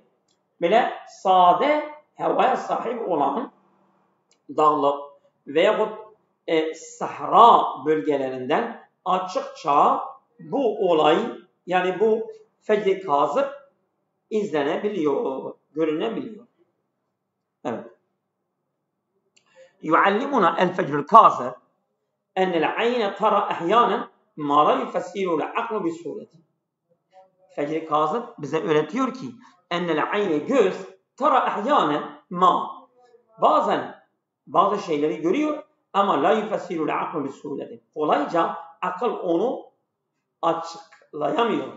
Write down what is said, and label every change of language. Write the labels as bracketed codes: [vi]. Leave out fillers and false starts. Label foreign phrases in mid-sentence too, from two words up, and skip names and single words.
[tr] Böyle sade havaya sahip olan dağlık veya sahra bölgelerinden açıkça bu olay yani bu fecr-i kazıp izlenebiliyor, görünebiliyor. Evet. [ar] يعلمنا الفجر الكاذب أن العين ترى أحيانا ما لا يفسره العقل بصورته. [tr] Fecr-i kazıp bize öğretiyor ki [ar] أن العين [tr] göz [ar] ترى أحيانا ما. [tr] Bazen bazı şeyleri görüyor ama [ar] لا يفسر العقل بسهولة. [tr] Kolayca akıl onu açıklayamıyor.